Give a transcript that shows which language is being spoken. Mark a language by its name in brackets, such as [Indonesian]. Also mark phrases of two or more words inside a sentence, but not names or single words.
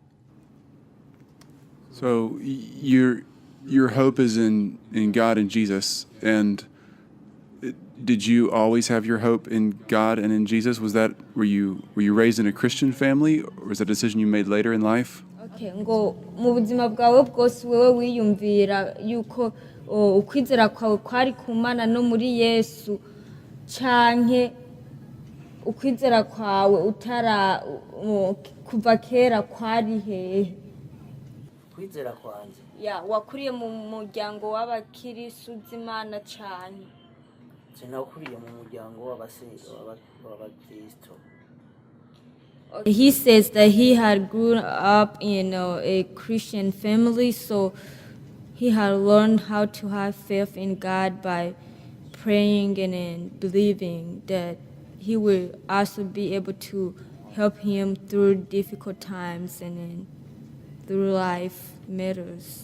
[English] So your hope is in God and Jesus, and did you always have your hope in God and in Jesus? Were you raised in a Christian family, or was that a decision you made later in life? [Rundi] Okay, ngo mu buzima bwawe bwose wewe wiyumvira yuko ukwizera kwawe kwari ku Mana no muri Yesu, canke ukwizera kwawe kuva kera kwari hehe? [Kinyarwanda] kwizera kwanjye wakuriye mu muryango w'abakirisitu z'Imana cyane. sinakuriye mu muryango w'abakristo. [English] He says that he had grown up in a Christian family, so he had learned how to have faith in God by praying and believing that he will also be able to help him through difficult times and then through life matters.